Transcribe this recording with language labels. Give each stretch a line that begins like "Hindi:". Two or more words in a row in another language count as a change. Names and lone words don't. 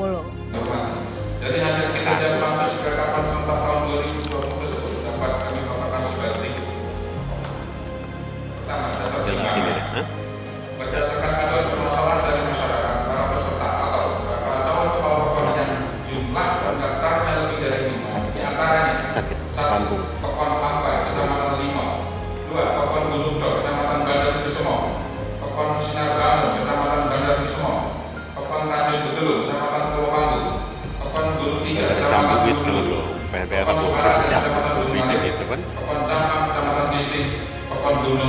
Indonesian: Dari hasil kinerja Pansus Pilkakon Serentak tahun 2020 tersebut dapat kami paparkan sebagai berikut. Pertama, berdasarkan aduan permasalahan dari masyarakat, para peserta atau para calon kepala PEKON yang jumlah pendaftarnya lebih dari 5, di antaranya 1. PEKON Ampai, Kecamatan Limau; 2. PEKON Gunung Dok, Kecamatan Bandar Kusuma; PEKON Sinar Bangun, Kecamatan Bandar Kusuma; PEKON Tanjung Betelul, Kecamatan Pulau Panggu; PEKON Gunung Tiga, Kecamatan Gunung Dok; PEKON Sukaran, Kecamatan Gunung Malik; PEKON Campang, Kecamatan Disting; PEKON Gunung